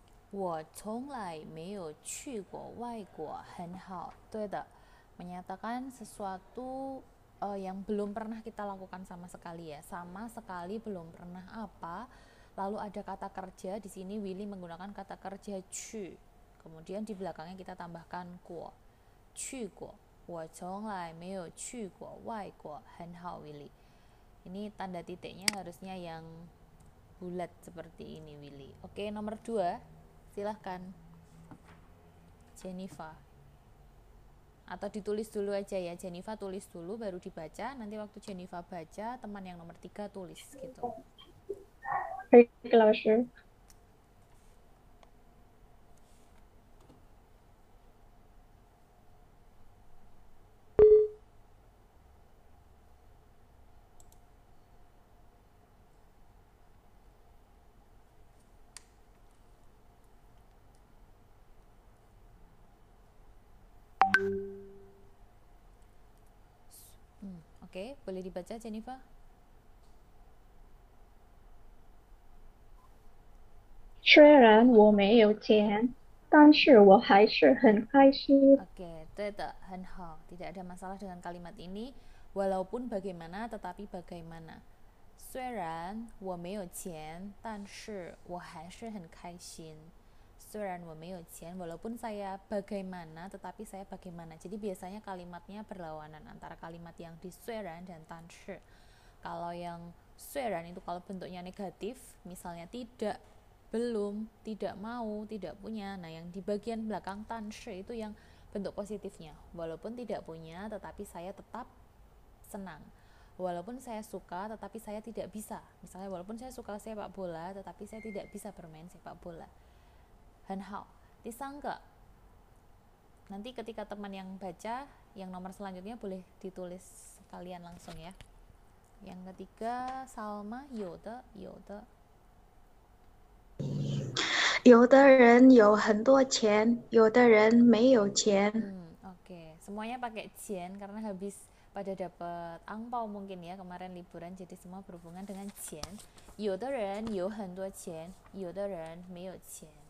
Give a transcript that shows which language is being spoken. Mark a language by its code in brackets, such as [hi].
[zh] 我从来没有去过外国，很好。对的, [id] menyatakan sesuatu yang belum pernah kita lakukan sama sekali ya. Sama sekali belum pernah apa. Lalu ada kata kerja. Di sini Willy menggunakan kata kerja 去. Kemudian di belakangnya kita tambahkan 过.去过. [zh] 我从来没有去过外国，很好 Willy. [id] Ini tanda titiknya harusnya yang bulat seperti ini Willy. Oke, nomor 2. Silahkan Jennifer, atau ditulis dulu aja ya. Jennifer tulis dulu baru dibaca. Nanti waktu Jennifer baca, teman yang nomor 3 tulis gitu. Baik, 老师。 Oke, boleh dibaca Jennifer? [zh] 虽然我没有钱，但是我还是很开心。 Oke, 对的，很好. [id] Tidak ada masalah dengan kalimat ini. Walaupun bagaimana, tetapi bagaimana. [zh] 虽然我没有钱，但是我还是很开心. 虽然我没有钱, [id] walaupun saya bagaimana, tetapi saya bagaimana. Jadi biasanya kalimatnya berlawanan antara kalimat yang di 虽然 dan 但是. Kalau yang 虽然 itu kalau bentuknya negatif, misalnya tidak, belum, tidak mau, tidak punya. Nah, yang di bagian belakang 但是 itu yang bentuk positifnya. Walaupun tidak punya, tetapi saya tetap senang. Walaupun saya suka tetapi saya tidak bisa. Misalnya walaupun saya suka sepak bola tetapi saya tidak bisa bermain sepak bola. [zh] 很好。第三个 [id] nanti ketika teman yang baca yang nomor selanjutnya boleh ditulis kalian langsung ya. Yang ketiga Salma [zh] 有的有的人有很多钱，有的人没有钱。 [id] Oke. Semuanya pakai 钱 karena habis pada dapat angpau mungkin ya kemarin liburan, jadi semua berhubungan dengan 钱。 [zh] 有的人有很多钱，有的人没有钱。